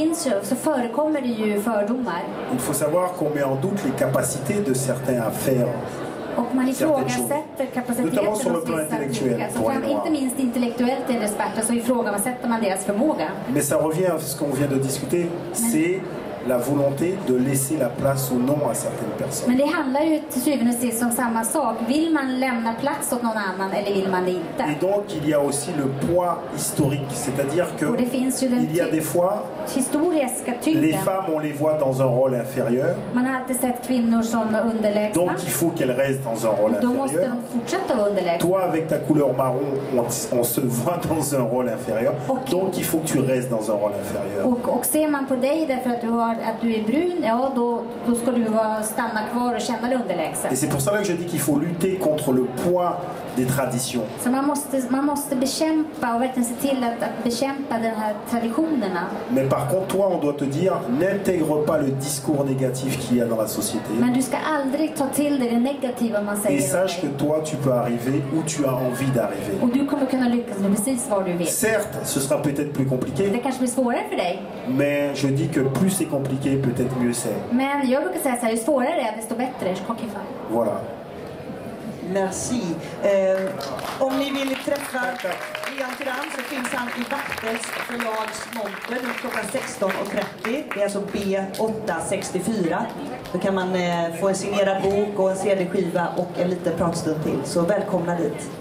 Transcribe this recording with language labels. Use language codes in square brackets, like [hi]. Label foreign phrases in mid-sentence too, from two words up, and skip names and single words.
[fr] Il faut savoir qu'on met en doute les capacités de certains à faire certaines choses, notamment sur le plan intellectuel. Mais ça revient à ce qu'on vient de discuter, c'est la volonté de laisser la place ou non à certaines personnes. [sv] Men det handlar ju till syvende och sist om samma sak. Vill man lämna plats åt någon annan eller vill man det inte? [fr] Et donc il y a aussi le poids historique, c'est-à-dire que il y a des fois les femmes on les voit dans un rôle inférieur. [sv] Man har alltid sett kvinnor som underlägsna. [fr] Donc il faut qu'elles restent dans un rôle inférieur. Toi avec ta couleur marron, on se voit dans un rôle inférieur. Donc il faut que tu restes dans un rôle inférieur. [sv] Och ser man på dig därför att du är brun, ja då ska du stanna kvar och känna dig underlägsen. [fr] Et c'est pour ça que je dis qu'il faut lutter contre le poids des traditions. [sv] Så man måste bekämpa och verkligen se till att bekämpa de här traditionerna. [fr] Mais par contre, toi, on doit te dire, n'intègre pas le discours négatif qu'il y a dans la société. [sv] Men du ska aldrig ta till dig det negativa man säger. [fr] Et sache que toi, tu peux arriver où tu as envie d'arriver. [sv] Och du kommer kunna lyckas med precis vad du vill. [fr] Certes, ce sera peut-être plus compliqué. [sv] Det kanske blir svårare för dig. [fr] Mais je dis que plus c'est compliqué, peut-être mieux c'est. [sv] Men jag brukar säga så här, ju svårare det är, desto bättre. [fr] Voilà. Merci. [sv] Om ni vill träffa Liam Tyrann så finns han i Bartels förlags monter klockan 16:30. Det är alltså B864. Då kan man få en signerad bok och en CD-skiva och en liten pratstund till. Så välkomna dit.